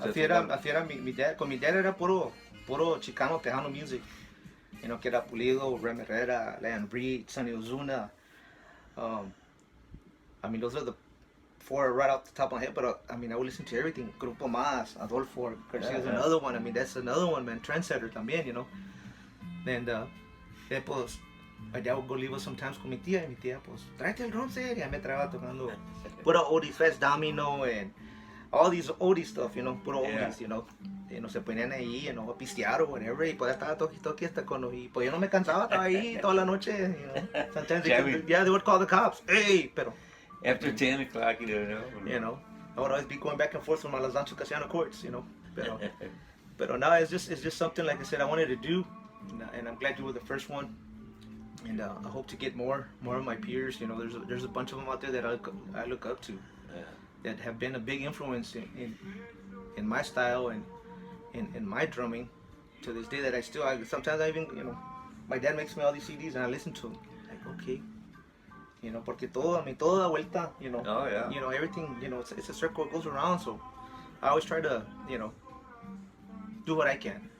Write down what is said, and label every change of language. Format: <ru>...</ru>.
<es>Así era mi dad. Con mi dad era puro Chicano-Tejano music. Que era Pulido, Ram Herrera, Leon Reed, Sonny Ozuna.</es> <en>I mean, those are the 4 right off the top of my head, but I mean, I would listen to everything. Grupo Más, Adolfo Garcia's another one. I mean, that's another one, man.</en> <es>Trendsetter también, And pues,</es> <en>my dad would go leave us sometimes</en> <es>con mi tía, y mi tía, pues, tráete el drum set, y me traía tocando puro oldies, Fats Domino,</es> <en>and all these oldie stuff,</en> <es>puro oldies, se ponían ahí, a pistear o whatever, y pues estaba toqui hasta y pues yo no me cansaba, estaba ahí toda la noche,</es> <en>Sometimes they would call the cops, hey,</en> <es>pero</es> <en>after 10 o'clock, I would always be going back and forth from my Los Angeles Casino courts, pero now it's just something, like I said, I wanted to do, and I'm glad you were the first one. And I hope to get more of my peers. There's a bunch of them out there that I look up to, that have been a big influence in my style and in my drumming to this day. That sometimes I even, my dad makes me all these CDs and I listen to them.</en> <es>Like, okay, porque toda vuelta,</es> <en>Oh, yeah. Everything, it's a circle, it goes around. So I always try to, do what I can.</en>